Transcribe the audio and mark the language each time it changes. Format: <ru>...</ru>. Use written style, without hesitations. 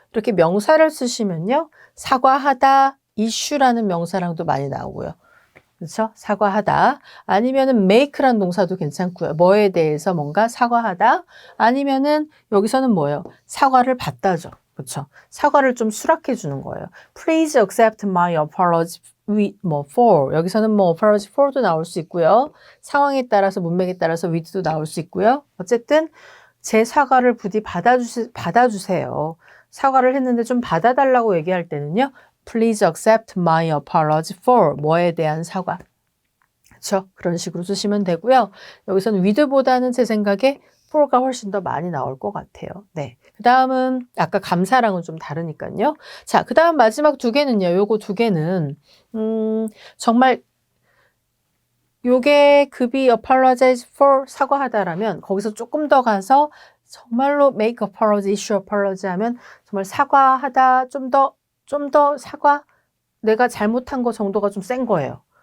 <ko>이렇게 명사를 쓰시면요. 사과하다 issue라는 명사랑도 많이 나오고요. 그렇죠? 사과하다. 아니면은 make라는 동사도 괜찮고요. 뭐에 대해서 뭔가 사과하다. 아니면은 여기서는 뭐예요? 사과를 받다죠. 그렇죠? 사과를 좀 수락해 주는 거예요.</ko> <en>Please accept my apology for.</en> <ko>여기서는 apology for도 나올 수 있고요. 상황에 따라서 문맥에 따라서 with도 나올 수 있고요. 어쨌든 제 사과를 부디 받아주세요. 사과를 했는데 좀 받아달라고 얘기할 때는요.</ko> <en>Please accept my apology for</en> <ko>뭐에 대한 사과. 그렇죠? 그런 식으로 쓰시면 되고요. 여기서는 with보다는 제 생각에 for가 훨씬 더 많이 나올 것 같아요. 네. 그 다음은 아까 감사랑은 좀 다르니까요. 자, 그 다음 마지막 두 개는요. 요거 두 개는 정말 요게 급이 apologize for 사과하다라면 거기서 조금 더 가서 정말로 make apology, issue apology 하면 정말 사과하다 좀 더 사과 내가 잘못한 거 정도가 좀 센 거예요.</ko>